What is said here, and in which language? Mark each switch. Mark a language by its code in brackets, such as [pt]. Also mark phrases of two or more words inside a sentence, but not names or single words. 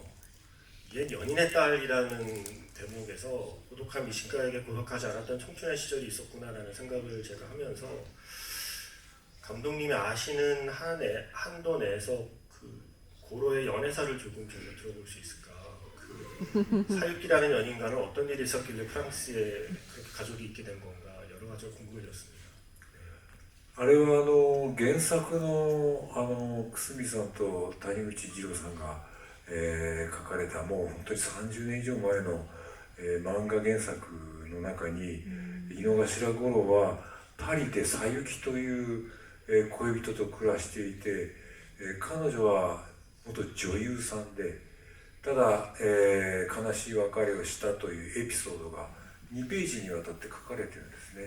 [ko] 옛 연인의 딸이라는 대목에서 고독한 미식가에게 고독하지 않았던 청춘의 시절이 있었구나라는 생각을 제가 하면서 감독님이 아시는 한도 내에서 그 고로의 연애사를 조금 저희가 들어볼 수 있을까? 사유키라는 연인과는 어떤 일이 있었길래 프랑스에 그렇게 가족이 있게 된 건가 여러 가지가 궁금해졌습니다. [ja] あれは原作の久住さんと谷口二郎さんが、書かれたもう本当に30年以上前の、漫画原作の中に、井の頭五郎はパリでさゆきという、恋人と暮らしていて、彼女は元女優さんでただ、悲しい別れをしたというエピソードが2ページにわたって書かれてるんですね。